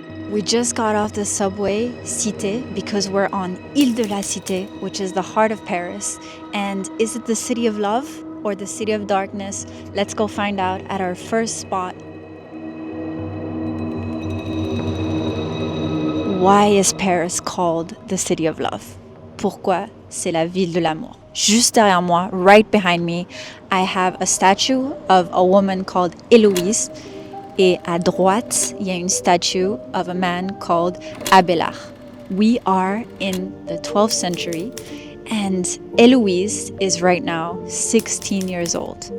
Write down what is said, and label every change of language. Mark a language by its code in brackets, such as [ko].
[en] We just got off the subway, Cité, because we're on Île de la Cité, which is the heart of Paris. And is it the city of love or the city of darkness? Let's go find out at our first spot. Why is Paris called the city of love? [fr] Pourquoi c'est la ville de l'amour? Juste derrière moi, [en] right behind me, I have a statue of a woman called Eloise. [fr] Et à droite, il y a une statue [en] of a man called [fr] Abélard. [en] We are in the 12th century, and Eloise is right now 16 years old.